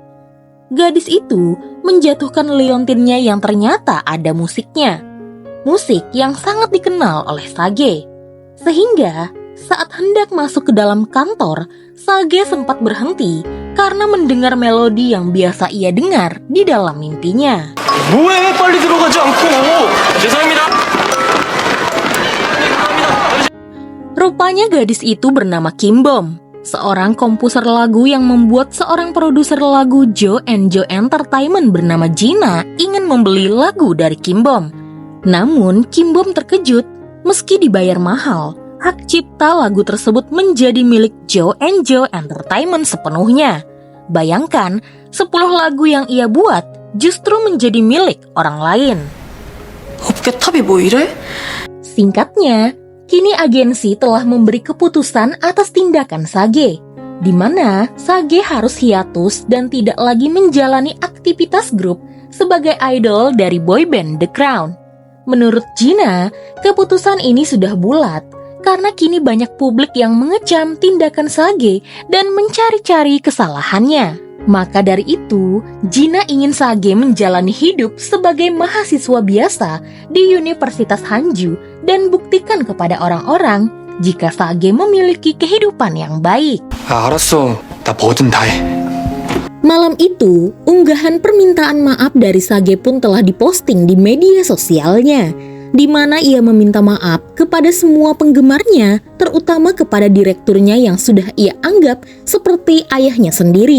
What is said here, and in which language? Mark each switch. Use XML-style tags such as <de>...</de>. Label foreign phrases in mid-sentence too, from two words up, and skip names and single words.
<id>Gadis itu menjatuhkan liontinnya yang ternyata ada musiknya. Musik yang sangat dikenal oleh Sage. Sehingga saat hendak masuk ke dalam kantor, Sage sempat berhenti karena mendengar melodi yang biasa ia dengar di dalam mimpinya.</id> <ko>뭐해? 빨리 들어가지 않고. 죄송합니다.</ko> <id>Rupanya gadis itu bernama Kim Bom, seorang komposer lagu yang membuat seorang produser lagu Jo Entertainment bernama Gina ingin membeli lagu dari Kim Bom. Namun Kim Bom terkejut, meski dibayar mahal, hak cipta lagu tersebut menjadi milik Jo Entertainment sepenuhnya. Bayangkan, 10 lagu yang ia buat justru menjadi milik orang lain.</id> <ko>업계탑이 뭐 이래?</ko> <id>Singkatnya, kini agensi telah memberi keputusan atas tindakan Sage, di mana Sage harus hiatus dan tidak lagi menjalani aktivitas grup sebagai idol dari boyband The Crown. Menurut Gina, keputusan ini sudah bulat karena kini banyak publik yang mengecam tindakan Sage dan mencari-cari kesalahannya. Maka dari itu, Gina ingin Sage menjalani hidup sebagai mahasiswa biasa di Universitas Hanju dan buktikan kepada orang-orang jika Sage memiliki kehidupan yang baik.</id> <ko>알았어. 나 뭐든 다 해.</ko> <id>Malam itu, unggahan permintaan maaf dari Sage pun telah diposting di media sosialnya, di mana ia meminta maaf kepada semua penggemarnya, terutama kepada direkturnya yang sudah ia anggap seperti ayahnya sendiri.</id>